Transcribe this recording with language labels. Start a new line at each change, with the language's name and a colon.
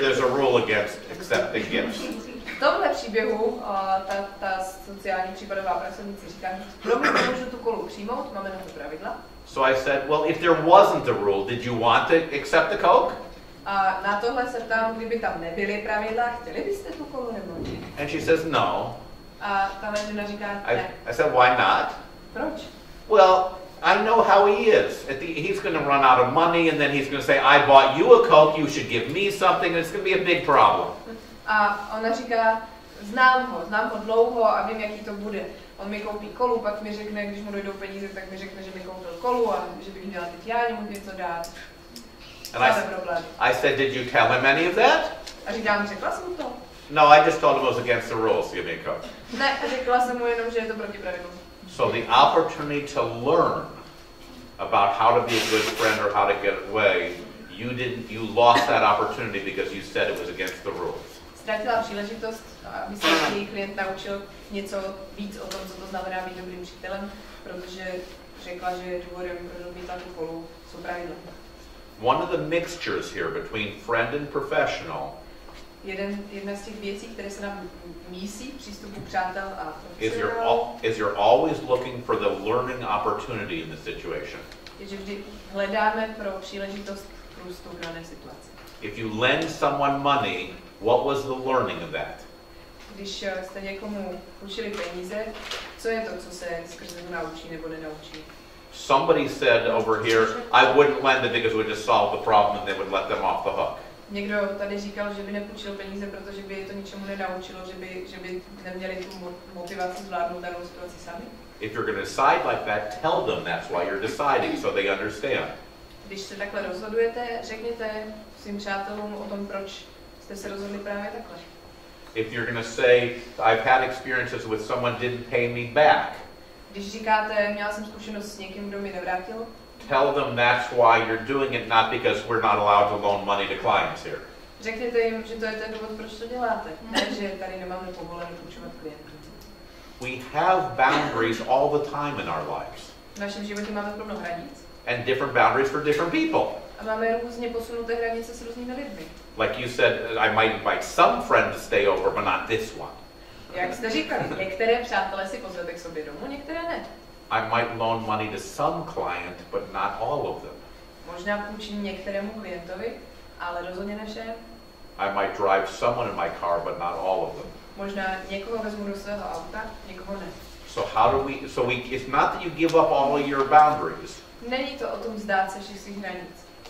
English: There's a rule against accepting gifts."
Czech: V tomhle příběhu ta sociální případová pracovnice říká, promiň, nemůžu tu kolu přijmout, máme na to pravidla.
English: So I said, well, if there wasn't a rule, did you want to accept the Coke?
Czech: A na tohle se ptám, kdyby tam nebyly pravidla, chtěli byste tu kolu nebo ne?
English: And she says, no.
Czech: A tahle žena říká, ne.
English: I said, why not?
Czech: Proč?
English: Well, I know how he is. He's going to run out of money, and then he's going to say, I bought you a Coke, you should give me something, and it's going to be a big problem.
Czech: A ona říká, znám ho dlouho a vím, jaký to bude. On mi koupí kolu, pak mi řekne, když mu dojdou peníze, tak mi řekne, že mi koupil kolu a že bych měla teď já němu něco dát.
English: I said, did you tell him any of that?
Czech: A říkám, řekla jsem mu to?
English: No, I just told him it was against the rules to give me a Coke.
Czech: Ne, řekla jsem mu jenom, že je to proti pravidlům.
English: So the opportunity to learn about how to be a good friend or how to get away, you lost that opportunity because you said it was against the rules.
Czech: Ztratila příležitost, aby se její klient naučil něco víc o tom, co to znamená být dobrým přítelem, protože řekla, že důvodem, proč odmítla tu kolu, jsou pravidla.
English: One of the mixtures here between friend and professional
Czech: jedna z těch věcí, které se nám mísí v přístupu přátel a
English: is you're always looking for the learning opportunity in the situation.
Czech: Je, že vždy hledáme pro příležitost k růstu v dané situaci.
English: If you lend someone money, what was the learning of that?
Czech: Když jste někomu půjčili peníze, co je to, co se skrze naučí nebo nenaučí?
English: Somebody said over here, I wouldn't lend it because it would just solve the problem and they would let them off the hook.
Czech: Někdo tady říkal, že by nepůjčil peníze, protože by je to ničemu nenaučilo, že by neměli tu motivaci zvládnout danou situaci sami.
English: If you're going to decide like that, tell them that's why you're deciding so they understand.
Czech: Když se takhle rozhodujete, řekněte svým přátelům o tom, proč jste se rozhodli právě takhle.
English: If you're going to say, I've had experiences with someone didn't pay me back.
Czech: Když říkáte, měla jsem zkušenost s někým, kdo mi nevrátil,
English: tell them that's why you're doing it, not because we're not allowed to loan money to clients here.
Czech: Řekněte jim, že to je ten důvod, proč to děláte. Ne, že tady nemáme povoleno půjčovat klientům.
English: We have boundaries all the time in our lives.
Czech: V našem životě máme plno hranic.
English: And different boundaries for different people.
Czech: A máme různě posunuté hranice s různými lidmi.
English: Like you said, I might invite some friend to stay over, but not this one.
Czech: Jak jste říkali, některé přátelé si pozvete k sobě domů, některé ne.
English: I might loan money to some client, but not all of them.
Czech: Možná půjčím některému klientovi, ale rozhodně ne všem.
English: I might drive someone in my car, but not all of them.
Czech: Možná někoho vezmu do svého auta, někoho ne.
English: So how do we, it's not that you give up all of your boundaries.
Czech: Není to o tom vzdát se všech svých hranic.